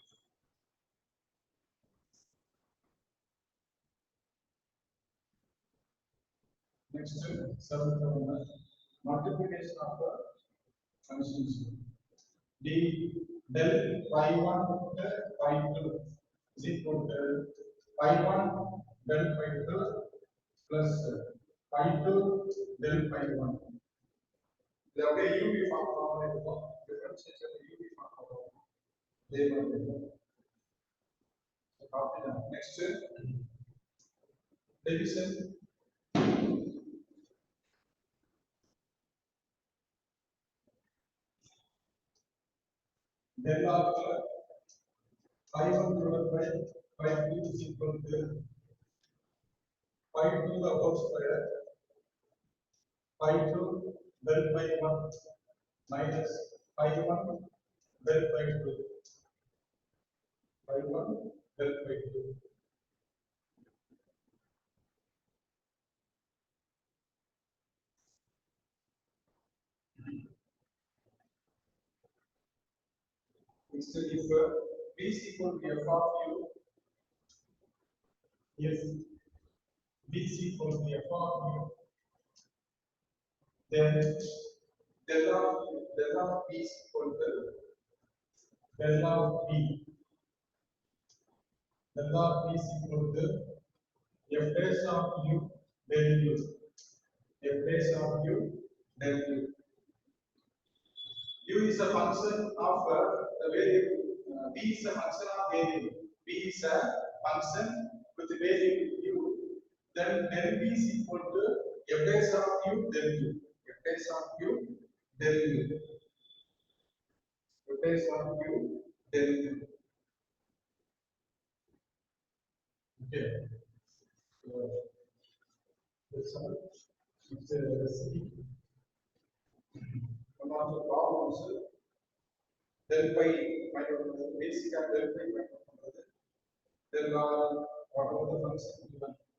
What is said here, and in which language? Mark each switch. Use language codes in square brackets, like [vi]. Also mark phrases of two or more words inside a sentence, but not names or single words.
[en] Next, multiplication of functions. D del phi 1 phi 2 is equal to phi 1 del phi 2 plus phi 2 del phi 1. The way UV form differentiation UV form. Next, division. Del of phi 1 divided by phi 2 is equal to phi 2 the whole square, phi 2 del phi 1 minus phi 1 del phi 2, phi 1 del phi 2. Instead, if b is equal to f of u, if b is equal to f of u, then del of b is equal to del of b. Del of b is equal to f dash of u del u. F dash of u del u. U is a function of the variable. B is a function of variable. B is a function with the variable u. Then del B is equal to f dash of u del u. F dash of u del u. F dash of u del u. Okay. This is one of the problems. Del phi basic and del phi del whatever the function given.